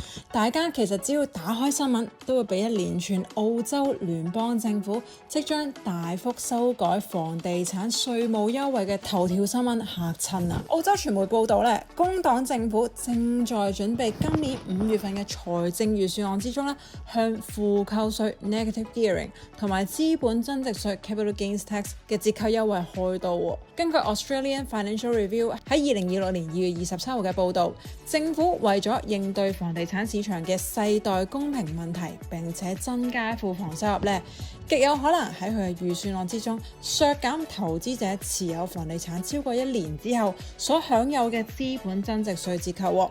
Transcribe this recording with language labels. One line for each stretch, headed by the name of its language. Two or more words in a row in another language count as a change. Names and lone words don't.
Cantonese: 大家其實只要打開新聞，都會俾一連串澳洲聯邦政府即將大幅修改房地產稅務優惠嘅頭條新聞嚇親啊！澳洲傳媒報道咧，工黨政府正在準備今年5月份嘅財政預算案之中咧，向負扣稅
English: （negative gearing）
Cantonese: 同埋資本增值稅
English: （capital gains tax）
Cantonese: 嘅折扣優惠開刀。根據 Australian Financial Review 喺2026年2月27號嘅報導，政府為咗應對房地產市場嘅世代公平問題，並且增加庫房收入咧，極有可能喺佢嘅預算案之中削減投資者持有房地產超過1年之後所享有嘅資本增值稅折扣。